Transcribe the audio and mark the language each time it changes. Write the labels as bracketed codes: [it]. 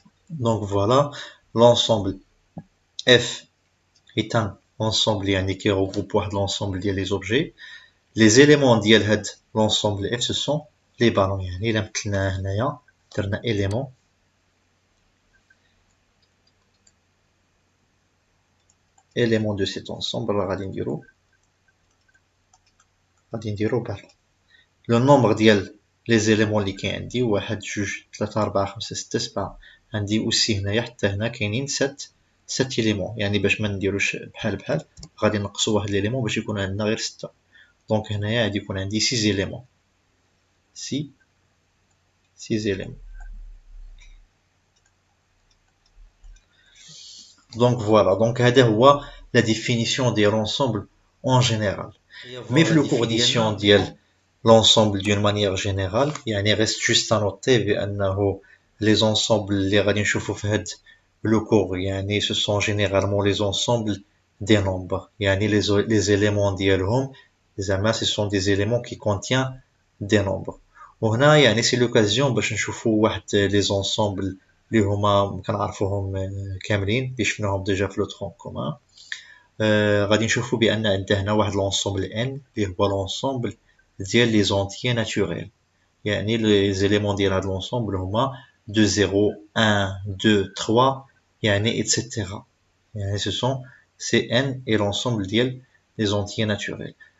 [fr] Donc voilà, l'ensemble F est un ensemble يعني qui regroupe واحد l'ensemble ديال les objets. Les éléments ديال هاد l'ensemble F ce sont les ballons. [ar] يعني إلا مثلناه هنايا درنا [fr] élément de cet ensemble [ar] راه غادي نديرو ballon. [fr] Le nombre [ar] ديال les éléments اللي كاين عندي واحد جوج ثلاثة أربعة خمسة ستة سبعة. عندي أوسي هنايا حتى هنا كاينين ست éléments. يعني باش ما نديروش بحال غادي نقصو واحد l'élément باش يكون عندنا غير ستة. دونك هنايا غادي يكون عندي 6 éléments. [fr] 6 éléments. Donc voilà, donc [ar] هذا هو [fr] la définition de l'ensemble en général. Mais في le cours d'édition ديال l'ensemble d'une manière générale, يعني reste juste à noter بأنه les ensembles [ar] اللي غادي نشوفوا في هاد [fr] le cours يعني ce sont généralement les ensembles des nombres. يعني les éléments [ar] ديالهم زعما [fr] ce sont des éléments qui contiennent des nombres. [ar] وهنا يعني [fr] c'est l'occasion [ar] باش نشوفوا واحد les ensembles اللي هما كنعرفوهم كاملين اللي شفناهم ديجا في لو ترون كومان. غادي نشوفوا بان عندنا هنا واحد لونسومبل ان اللي هو لونسومبل ديال لي زونتيي ناتوريل، يعني لي زيليمون ديال هاد لونسومبل هما 2 0 1 2 3 يعني etc. [fr] يعني ce sont c'est n et l'ensemble ديال لي زونتيي ناتوريل.